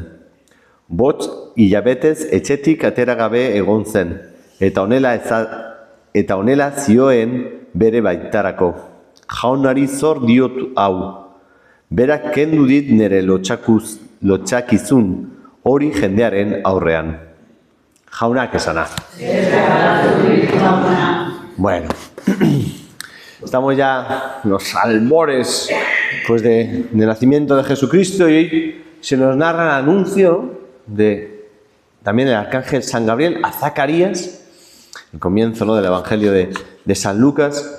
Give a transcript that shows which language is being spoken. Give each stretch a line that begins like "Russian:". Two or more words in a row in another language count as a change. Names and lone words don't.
Basque: Botz hilabetez etxetik ateragabe egon zen, eta honela zioen bere baitarako. Jaunari zor diot hau. Berak kendu dit nire lotxakizun hori jendearen aurrean. Jaunak esana.
Spanish: Bueno, estamos ya en los albores pues del nacimiento de Jesucristo y se nos narra el anuncio también del arcángel San Gabriel a Zacarías, el comienzo, ¿no?, del Evangelio de San Lucas.